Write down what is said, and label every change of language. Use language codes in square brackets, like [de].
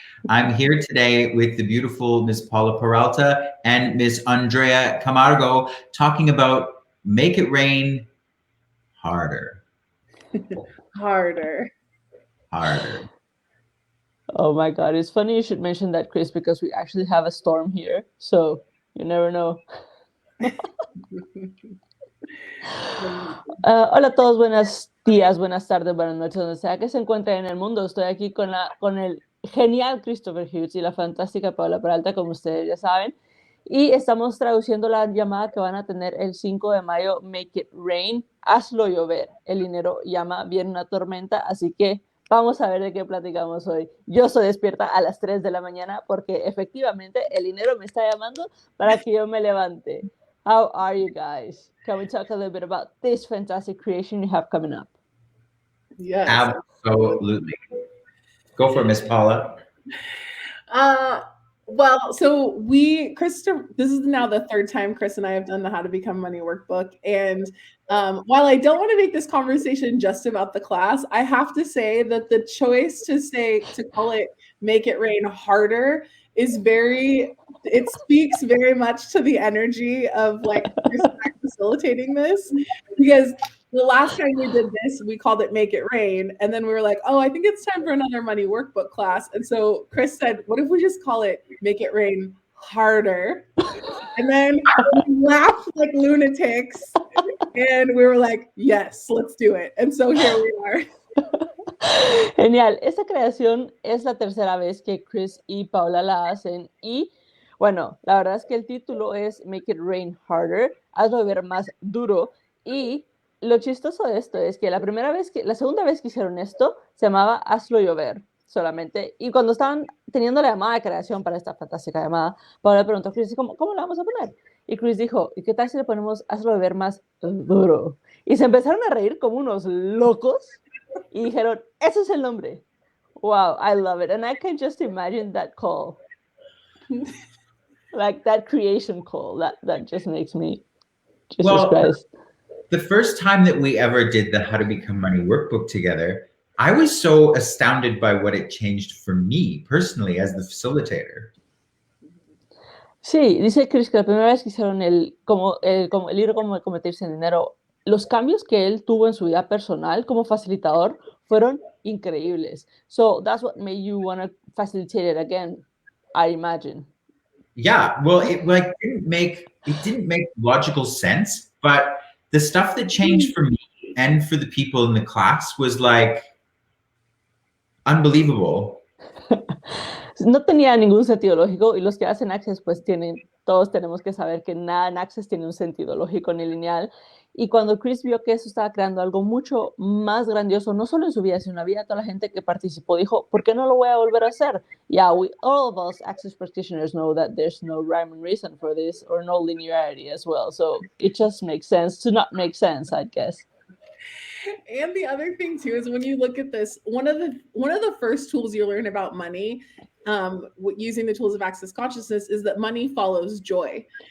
[en] I'm here today with the beautiful Miss Paula Peralta and Miss Andrea Camargo talking about Make It Rain Harder. Harder. Oh my God, it's funny you should mention that, Chris, because we actually have a storm here, so you never know. [es] Hola a todos, buenos días, buenas tardes, buenas noches, donde sea que se encuentren en el mundo. Estoy aquí con el genial Christopher Hughes y la fantástica Paula Peralta, como ustedes ya saben. Y estamos traduciendo la llamada que van a tener el 5 de mayo, Make It Rain, hazlo llover. El dinero llama, viene una tormenta, así que vamos a ver de qué platicamos hoy. Yo soy despierta a las 3 de la mañana porque efectivamente el dinero me está llamando para que yo me levante. [en] How are you guys? Can we talk a little bit about this fantastic creation you have coming up? Yes. Absolutely. Go for it, Miss Paula. Well, so Christopher, this is now the third time Chris and I have done the How to Become Money workbook. And while I don't want to make this conversation just about the class, I have to say that the choice to call it Make It Rain Harder is it speaks very much to the energy of like Chris and I facilitating this, because the last time we did this, we called it Make It Rain. And then we were like, oh, I think it's time for another money workbook class. And so Chris said, what if we just call it Make It Rain Harder? And then we laughed like lunatics. And we were like, yes, let's do it. And so here we are. [es] Genial. Esta creación es la tercera vez que Chris y Paula la hacen. Y bueno, la verdad es que el título es Make It Rain Harder, hazlo ver más duro. Y lo chistoso de esto es que la segunda vez que hicieron esto se llamaba Hazlo llover solamente. Y cuando estaban teniendo la llamada de creación para esta fantástica llamada, Paula le preguntó a Chris, ¿cómo la vamos a poner? Y Chris dijo, ¿y qué tal si le ponemos Hazlo llover más duro? Y se empezaron a reír como unos locos y dijeron, ese es el nombre. [en] Wow, I love it. And I can just imagine that call. Like that creation call. That just makes me, Jesus Christ. The first time that we ever did the How to Become Money workbook together, I was so astounded by what it changed for me personally as the facilitator. [es] Sí, dice Chris que la primera vez que hicieron el libro Cómo convertirse en dinero, los cambios que él tuvo en su vida personal como facilitador fueron increíbles. [en] So that's what made you want to facilitate it again, I imagine. Yeah, well, it didn't make logical sense, but the stuff that changed for me and for the people in the class was like unbelievable. [es] No tenía ningún sentido lógico, y los que hacen Access pues todos tenemos que saber que nada en Access tiene un sentido lógico ni lineal. Y cuando Chris vio que eso estaba creando algo mucho más grandioso, no solo en su vida, sino en la vida de toda la gente que participó, dijo, ¿por qué no lo voy a volver a hacer? [en] Yeah, all of us Access practitioners know that there's no rhyme and reason for this, or no linearity as well. So it just makes sense to not make sense, I guess. And the other thing too is when you look at this, one of the first tools you learn about money, using the tools of Access Consciousness, is that money follows joy.